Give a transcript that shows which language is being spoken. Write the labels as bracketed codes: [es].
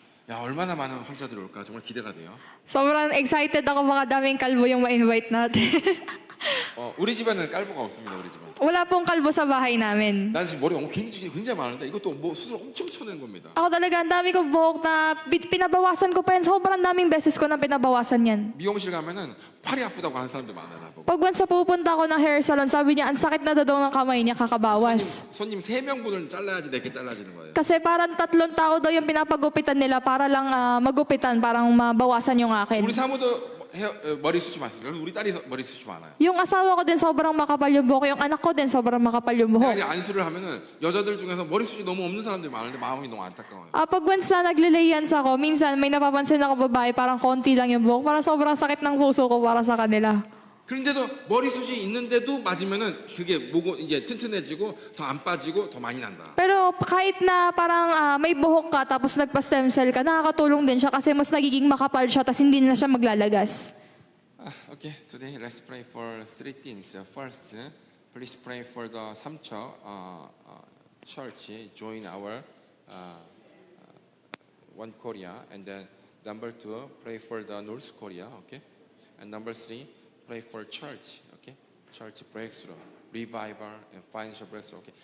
[ko] 야 얼마나 많은 환자들이 올까 정말 기대가 돼요. [tl] Sobrang excited ako, baka daming kalbo yung ma-invite natin. [ko] 우리 집에는 깔보가 없습니다. 우리 집은. [tl] Wala pong kalbo sa bahay namin. [ko] 난 지금 머리가 굉장히 많은데 이것도 뭐 수술 엄청 쳐낸 겁니다. [tl] Ako talaga, ang dami kong buhok na pinabawasan ko pa yan. Sobrang daming beses ko na pinabawasan yan. [ko] 미용실 가면은 팔이 아프다고 하는 사람들 많아요. 나보고. [tl] Pag once na pupunta ako ng hair salon, sabi niya, ang sakit na daw ng kamay niya, kakabawas. [ko] 손님 3명분을 잘라야지 4개 잘라지는 거예요. [tl] Kasi parang 3 tao daw yung pinapagupitan nila para lang magupitan, parang mabawasan yung akin. [ko] 우리 사모도 머리 숱이 많습니다. 우리 딸이 머리 숱이 많아요. [tl] Yung asawa ko din sobrang makapal yung buhok. Yung anak ko din sobrang makapal yung buhok. [ko] 내가 안수를 하면은 여자들 중에서 머리 숱이 너무 없는 사람들이 많은데 마음이 너무 안타까워요. [tl] Pag once na naglilayans ako, minsan may napapansin ako babae, parang konti lang yung buhok. Parang sobrang sakit ng puso ko para sa kanila. [ko] 그런데도 머리 숱이 있는데도 맞으면은 그게 모공 이제 튼튼해지고 더 안 빠지고 더 많이 난다. [tl] Pero kahit na parang may buhok ka tapos nagpa-stem cell ka, nakakatulong din siya kasi mas nagiging makapal siya tapos hindi na siya maglalagas. [en] Okay, today let's pray for 3 things. First, please pray for the Samcho church join our One Korea, and then number 2, pray for the North Korea. Okay, and number 3. Pray for church, okay? Church breakthrough, revival, and financial breakthrough, okay?